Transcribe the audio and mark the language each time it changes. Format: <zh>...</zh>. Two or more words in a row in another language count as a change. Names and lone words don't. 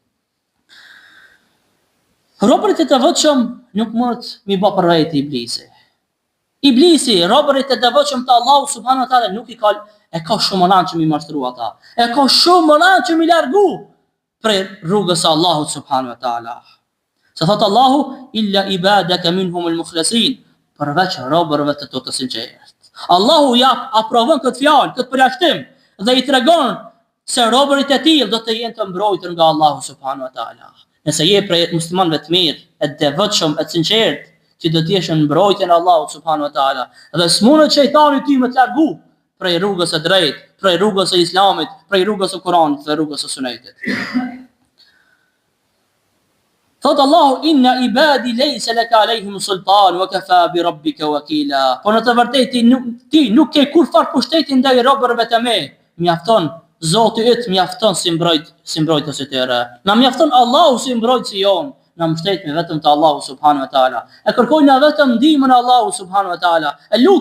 <sq>Robërit e të devotshëm nuk mund mi bë për rreth Iblisi. Iblisi, robërit e devotshëm të Allahu</sq> <ar>سبحانه وتعالى</ar> <sq>nuk i ka shumë anë që mi mashtru ata. E ka shumë anë që mi largu prej rrugës së Allahut</sq> <ar>سبحانه وتعالى.</ar> <sq>Se thot</sq> <ar>Allahu إلا عبادك منهم المخلصين,</ar> <sq>përveç robërve të të sinqert. Allahu ja aprovon këtë fjalë, këtë përjashtim dhe i tregon se robërit e tillë do të jenë të mbrojtur nga Allahu</sq> <ar>سبحانه وتعالى.</ar> <sq>Nëse je prej muslimanëve të mirë, e devotshëm, e sinqert, ti do të jesh në mbrojtjen e Allahut</sq> <ar>سبحانه وتعالى.</ar> <sq>Dhe s'mundet shejtani ty më të largu prej rrugës së drejtë, prej rrugës së Islamit, prej rrugës së Kuranit dhe rrugës së Sunetit.</sq> <ar>Thot Allahu إن عبادي ليس لك عليهم سلطان وكفى بربك وكيلا.</ar> <sq>Po në të vërtetë ti nuk ke kur far pushtetin ndaj robërve të me. Mjafton Zoti yt, mjafton si mbrojtës i tyre. Na mjafton Allahu si mbrojtësi jon. Na mbështetemi vetëm te Allahu</sq> <ar>سبحانه وتعالى.</ar> <sq>E kërkojna vetëm ndihmën e Allahu</sq> <ar>سبحانه وتعالى.</ar>